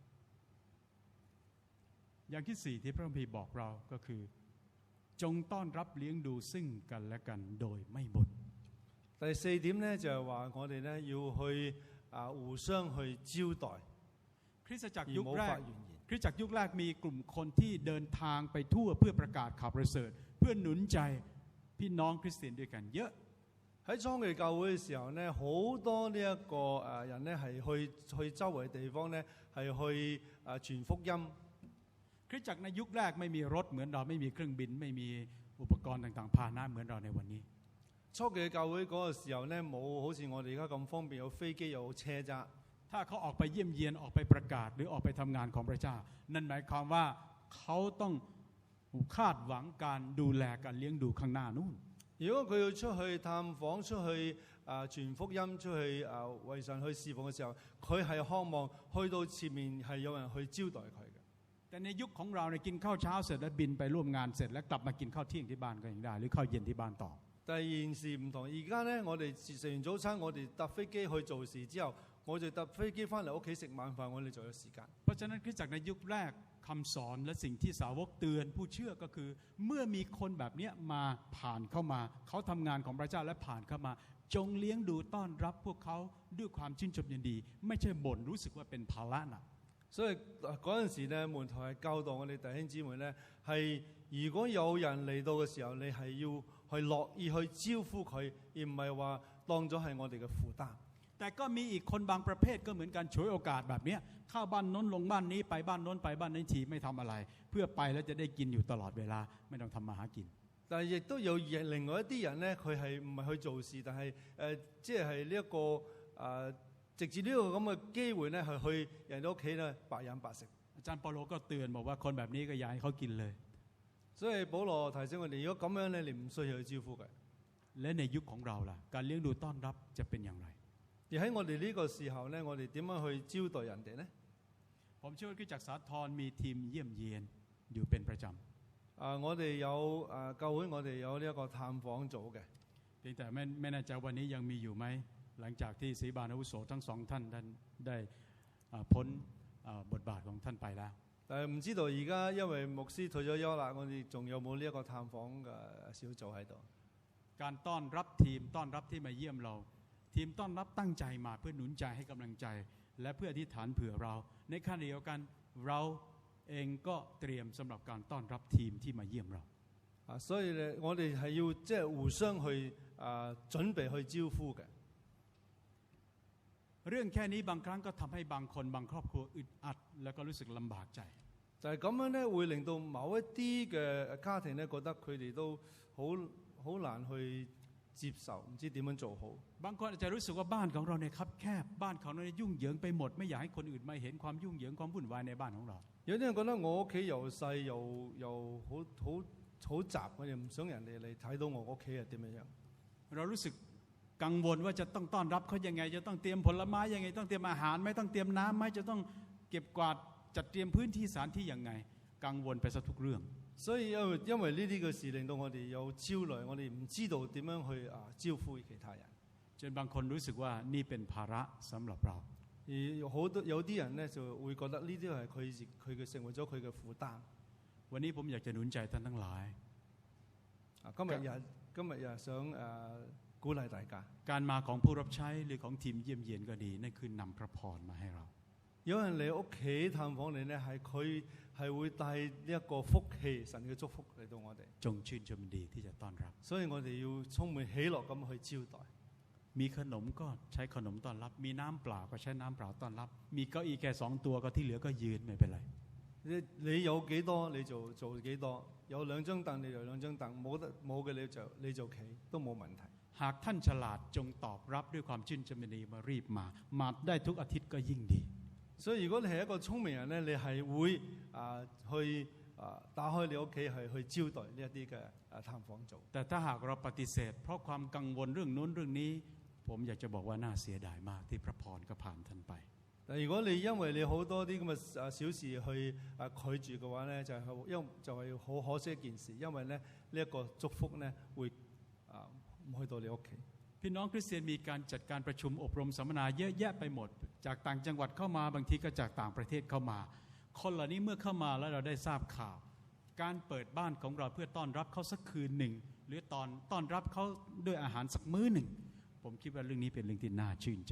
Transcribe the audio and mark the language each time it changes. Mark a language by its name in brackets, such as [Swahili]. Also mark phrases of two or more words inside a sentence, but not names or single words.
[Thai] อย่างที่4ที่พระคัมภีร์บอกเราก็คือจงต้อนรับเลี้ยงดูซึ่งกันและกันโดยไม่บ่น [Cantonese] 第4點咧就係話我哋咧要去互相去招待， [Thai] คริสตจักรยุคแรกคริสตจักรยุคแรกมีกลุ่มคนที่เดินทางไปทั่วเพื่อประกาศข่าวประเสริฐเพื่อหนุนใจพี่น้องคริสเตียนด้วยกันเยอะ [Cantonese] 喺初期教會嘅時候咧，好多呢一個人咧係去周圍地方咧係去傳福音。 [Thai] คริสตจักรในยุคแรกไม่มีรถเหมือนเราไม่มีเครื่องบินไม่มีอุปกรณ์ต่างๆพาหนะเหมือนเราในวันนี้ [Cantonese] 初期嘅教會嗰個時候咧冇好似我哋而家咁方便，有飛機有車揸。 [Thai] ถ้าเขาออกไปเยี่ยมเยียนออกไปประกาศหรือออกไปทำงานของพระเจ้านั่นหมายความว่าเขาต้องคาดหวังการดูแลการเลี้ยงดูข้างหน้านู่น [Cantonese] 如果佢要出去探訪、出去傳福音、出去為神去侍奉嘅時候，佢係渴望去到前面係有人去招待佢嘅。 [Thai] แต่ในยุคของเราเนี่ยกินข้าวเช้าเสร็จแล้วบินไปร่วมงานเสร็จแล้วกลับมากินข้าวเที่ยงที่บ้านก็ยังได้หรือข้าวเย็นที่บ้านต่อ [Cantonese] 但係現時唔同，而家咧我哋食完早餐，我哋搭飛機去做事之後，我哋搭飛機翻嚟屋企食晚飯，我哋就有時間。 [Thai] เพราะฉะนั้นคริสตจักรในยุคแรกคำสอนและสิ่งที่สาวกเตือนผู้เชื่อก็คือเมื่อมีคนแบบนี้มาผ่านเข้ามาเขาทำงานของพระเจ้าและผ่านเข้ามาจงเลี้ยงดูต้อนรับพวกเขาด้วยความชื่นชมยินดีไม่ใช่บ่นรู้สึกว่าเป็นภาระหนัก [Cantonese] 所以嗰陣時咧，門徒係教導我哋弟兄姊妹咧，係如果有人嚟到嘅時候，你係要去樂意去招呼佢，而唔係話當咗係我哋嘅負擔。 [Thai] แต่ก็มีอีกคนบางประเภทก็เหมือนกันฉวยโอกาสแบบนี้เข้าบ้านโน้นลงบ้านนี้ไปบ้านโน้นไปบ้านนี้ทีไม่ทำอะไรเพื่อไปแล้วจะได้กินอยู่ตลอดเวลาไม่ต้องทำมาหากิน [Cantonese] 但係亦都有另外一啲人咧，佢係唔係去做事，但係即係呢一個藉住呢個咁嘅機會咧，係去人哋屋企咧白飲白食。 [Thai] อาจารย์เปาโลก็เตือนบอกว่าคนแบบนี้ก็อย่าให้เขากินเลย [Cantonese] 所以保羅提醒我哋，如果咁樣咧，你唔需要去招呼佢。 [Thai] และในยุคของเราล่ะการเลี้ยงดูต้อนรับจะเป็นอย่างไร [Cantonese] 而喺我哋呢個時候咧，我哋點樣去招待人哋咧？ [Thai] ผมเชื่อว่าคริสตจักรสาธรมีทีมเยี่ยมเยียนอยู่เป็นประจำ [Cantonese] 我哋有教會，我哋有呢一個探訪組嘅。 [Thai] เพียงแต่ไม่แน่ใจวันนี้ยังมีอยู่ไหมหลังจากที่ศรีบาลอาวุโสทั้งสองท่านได้พ้นบทบาทของท่านไปแล้ว [Cantonese] 但係唔知道而家因為牧師退咗休啦，我哋仲有冇呢一個探訪嘅小組喺度？ [Thai] การต้อนรับทีมต้อนรับที่มาเยี่ยมเราทีมต้อนรับตั้งใจมาเพื่อหนุนใจให้กำลังใจและเพื่ออธิษฐานเผื่อเราในขณะเดียวกันเราเองก็เตรียมสำหรับการต้อนรับทีมที่มาเยี่ยมเรา [Cantonese] 所以咧，我哋係要即係互相去準備去招呼嘅。 [Thai] เรื่องแค่นี้บางครั้งก็ทำให้บางคนบางครอบครัวอึดอัดแล้วก็รู้สึกลำบากใจ [Cantonese] 就係咁樣咧，會令到某一啲嘅家庭咧覺得佢哋都好難去接受，唔知點樣做好。 [Thai] บางคนอาจจะรู้สึกว่าบ้านของเราเนี่ยคับแคบบ้านของเรายุ่งเหยิงไปหมดไม่อยากให้คนอื่นมาเห็นความยุ่งเหยิงความวุ่นวายในบ้านของเรา [Cantonese] 有啲人覺得我屋企又細又好雜，我哋唔想人哋嚟睇到我屋企係點樣。 [Thai] เรารู้สึกกังวลว่าจะต้องต้อนรับเขายังไงจะต้องเตรียมผลไม้ยังไงต้องเตรียมอาหารไหมต้องเตรียมน้ำไหมจะต้องเก็บกวาดจัดเตรียมพื้นที่สถานที่ยังไงกังวลไปซะทุกเรื่อง [Cantonese] 所以因為呢啲嘅事令到我哋有焦慮，我哋唔知道點樣去招呼其他人。 [Thai] จนบางคนรู้สึกว่านี่เป็นภาระสำหรับเรา [Cantonese] 而有啲人咧就會覺得呢啲係佢嘅成為咗佢嘅負擔。 [Thai] วันนี้ผมอยากจะหนุนใจท่านทั้งหลาย [Cantonese] 今日想鼓勵大家。 [Thai] การมาของผู้รับใช้หรือของทีมเยี่ยมเยียนก็ดีนั่นคือนำพระพรมาให้เรา [Cantonese] 有人嚟屋企探訪你咧，係佢係會帶呢一個福氣，神嘅祝福嚟到我哋。 [Thai] จงชื่นชมดีที่จะต้อนรับ [Cantonese] 所以我哋要充滿喜樂咁去招待。 [Thai] มีขนมก็ใช้ขนมต้อนรับมีน้ำเปล่าก็ใช้น้ำเปล่าต้อนรับมีเก้าอี้แค่2 ตัวก็ที่เหลือก็ยืนไม่เป็นไร [Cantonese] 你有幾多你做幾多，有2張凳你就2張凳，冇嘅你就企都冇問題。 [Thai] หากท่านฉลาดจงตอบรับด้วยความชื่นชมยินดีมารีบมาได้ทุกอาทิตย์ก็ยิ่งดี [Cantonese] 所以如果你係一個聰明人咧，你係會去打開你屋企係去招待呢一啲嘅探訪組。 [Thai] แต่ถ้าหากเราปฏิเสธเพราะความกังวลเรื่องนู้นเรื่องนี้ผมอยากจะบอกว่าน่าเสียดายมากที่พระพรก็ผ่านท่านไป [Cantonese] 但如果你因為你好多啲咁嘅小事去拒絕嘅話咧，就係好可惜一件事，因為咧呢一個祝福咧會唔去到你屋企。 [Thai] พี่น้องคริสเตียนมีการจัดการประชุมอบรมสัมมนาเยอะแยะไปหมดจากต่างจังหวัดเข้ามาบางทีก็จากต่างประเทศเข้ามาคนเหล่านี้เมื่อเข้ามาแล้วเราได้ทราบข่าวการเปิดบ้านของเราเพื่อต้อนรับเขาสักคืนหนึ่งหรือต้อนรับเขาด้วยอาหารสักมื้อหนึ่งผมคิดว่าเรื่องนี้เป็นเรื่องที่น่าชื่นใจ